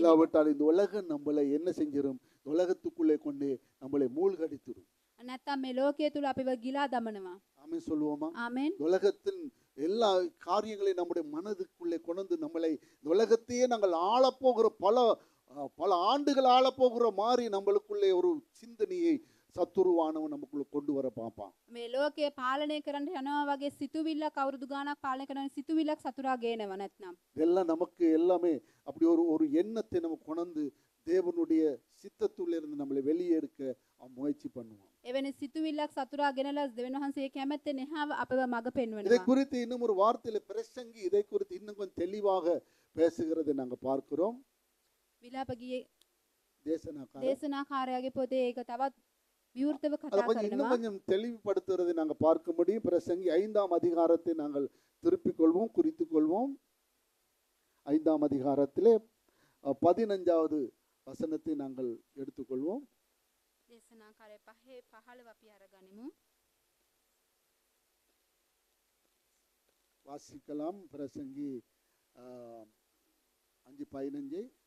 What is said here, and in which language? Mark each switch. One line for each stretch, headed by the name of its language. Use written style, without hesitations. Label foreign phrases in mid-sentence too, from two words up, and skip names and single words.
Tamil: இல்லாவிட்டால் இந்த உலகம் நம்மளை என்ன செஞ்சிரும்? உலகத்துக்குள்ளே கொண்டு நம்மளை மூழ்கடித்துரும்.
Sinhala: නැත්තම් මේ ලෝකයේ තුල අපිව ගිලා දමනවා.
Tamil: ஆமென் சொல்லுவோமா?
Sinhala: ආමෙන්.
Tamil: உலகத்தின் எல்லா காரியங்களையும் நம்முடைய மனதுக்குள்ளே கொண்டு நம்மளை இந்த உலகத்தையே நாங்கள் ஆளப்போகிற பல ஆண்டுகள் ஆளப்போகிற மாதிரி நம்மளுக்குள்ளே ஒரு சிந்தனையை சத்துருவானவன் நமக்குள்ள கொண்டு வர பார்ப்பான்.
Sinhala: මේ ලෝකයේ පාලනය කරන්න යනවා වගේ සිතුවිල්ලක් අවුරුදු ගාණක් පාලනය කරන සිතුවිල්ලක් සතුරා ගේනවා නැත්නම්.
Tamil: இதெல்லாம் நமக்கு எல்லாமே அப்படி ஒரு எண்ணத்தை நம்ம கொண்டு தேவனுடைய சித்தத்திலிருந்து நம்மளை வெளியெடுக்க முயற்சி பண்ணுவான்.
Sinhala: එවැනි සිතුවිල්ලක් සතුරා ගෙනලා දෙවියන් වහන්සේ කැමැත්තෙන් එහාව අපව මඟ
Tamil: இதை
Sinhala: පෙන්වනවා.
Tamil: குறித்து இன்னும் ஒரு வார்த்தையில பிரசங்கி இதை குறித்து இன்னும் கொஞ்சம் தெளிவாக பேசுகிறதை நாங்க பார்க்கிறோம்.
Sinhala: විලාප ගියේ
Tamil: தேசனாக்காரர்
Sinhala: දේශනාකාරයාගේ පොතේ ඒක තවත් විවෘතව
Tamil: அதை
Sinhala: කතා
Tamil: கொஞ்சம் இன்னும்
Sinhala: කරනවා.
Tamil: கொஞ்சம் தெளிவுபடுத்துறதை நாங்க பார்க்க முடியும். பிரசங்கி 5ஆம் அதிகாரத்தை நாங்கள் திருப்பிக் கொள்வோம், குறித்துக் கொள்வோம். 5ஆம் அதிகாரத்திலே 15வது வசனத்தை நாங்கள் எடுத்துக்கொள்வோம்.
Sinhala: දේශනා කාලය 5:15 අපි අරගනිමු.
Tamil: வாசிக்கலாம். பிரசங்கி 5:15.